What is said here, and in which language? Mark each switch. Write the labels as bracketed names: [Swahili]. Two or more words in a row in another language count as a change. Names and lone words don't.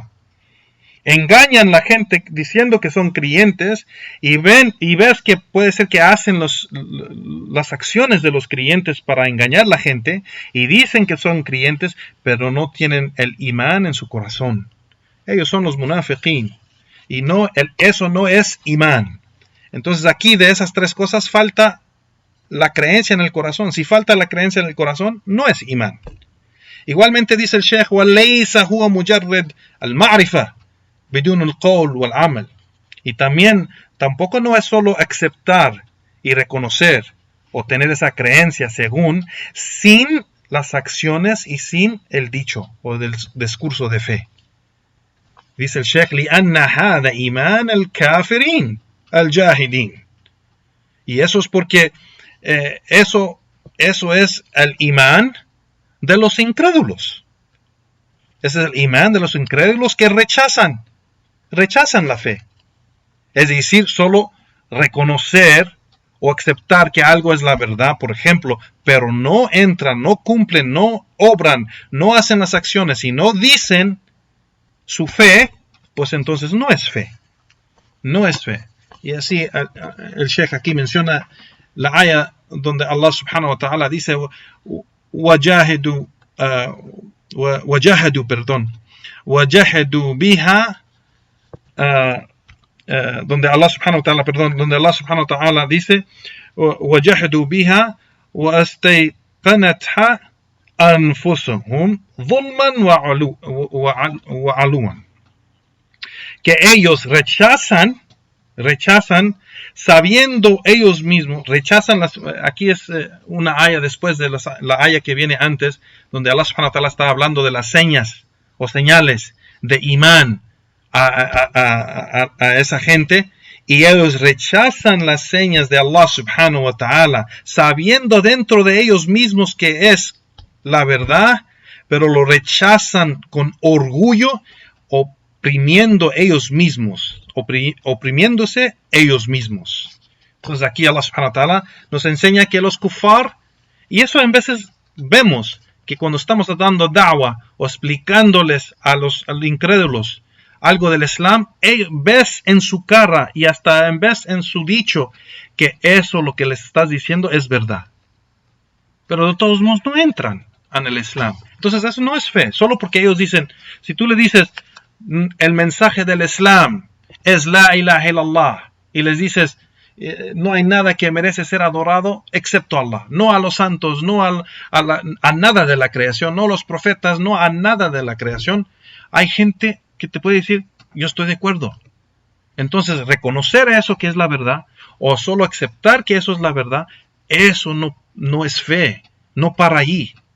[Spanish] Engañan a la gente diciendo que son creyentes, y ves que puede ser que hacen las acciones de los creyentes para engañar a la gente, y dicen que son creyentes, pero no tienen el imán en su corazón. Ellos son los munafiqín, y eso no es imán. Entonces aquí de esas tres cosas falta la creencia en el corazón. Si falta la creencia en el corazón, no es imán. Igualmente dice el Sheikh: [Arabic] وَلَيْسَ هُوَ مُجَرِّدْ الْمَعْرِفَةِ بدون القول والعمل. [Spanish] Y tampoco no es solo aceptar y reconocer o tener esa creencia sin las acciones y sin el dicho o del discurso de fe. Dice el Sheikh: [Arabic] لِأَنَّ هَذَا إِيمَانَ الْكَافِرِينَ الْجَاهِدِينَ. [Spanish] Y eso es porque eso es el imán de los incrédulos. Ese es el imán de los incrédulos que rechazan la fe. Es decir, solo reconocer o aceptar que algo es la verdad, por ejemplo, pero no entran, no cumplen, no obran, no hacen las acciones y no dicen su fe, pues entonces no es fe. no es fe. Y así el Sheikh aquí menciona la aya donde [Arabic] الله سبحانه وتعالى [Spanish] dice [Arabic] وجحدوا بها [Spanish] donde [Arabic] الله سبحانه وتعالى [Spanish] dice [Arabic] وجحدوا بها واستيقنتها أنفسهم ظلما وعلوا, [Spanish] que ellos rechazan sabiendo ellos mismos, aquí es una aya después de la aya que viene antes, donde [Arabic] الله سبحانه وتعالى [Spanish] está hablando de las señas o señales de imán a esa gente, y ellos rechazan las señas de [Arabic] الله سبحانه وتعالى, [Spanish] sabiendo dentro de ellos mismos que es la verdad, pero lo rechazan con orgullo, oprimiéndose ellos mismos. Entonces aquí [Arabic] الله سبحانه وتعالى [Spanish] nos enseña que los kuffar, y eso en veces vemos que cuando estamos dando da'wah o explicándoles a los incrédulos algo del Islam, ves en su cara y hasta ves en su dicho que eso lo que les estás diciendo es verdad. Pero de todos modos no entran en el Islam. Entonces eso no es fe, solo porque ellos dicen, si tú le dices el mensaje del Islam es [Arabic] لا إله إلا الله, [Spanish] y les dices no hay nada que merece ser adorado excepto Allah, no a los santos, no a nada de la creación, no a los profetas, no a nada de la creación, hay gente que te puede decir yo estoy de acuerdo. Entonces reconocer eso que es la verdad, o solo aceptar que eso es la verdad, eso no es fe, no para ahí.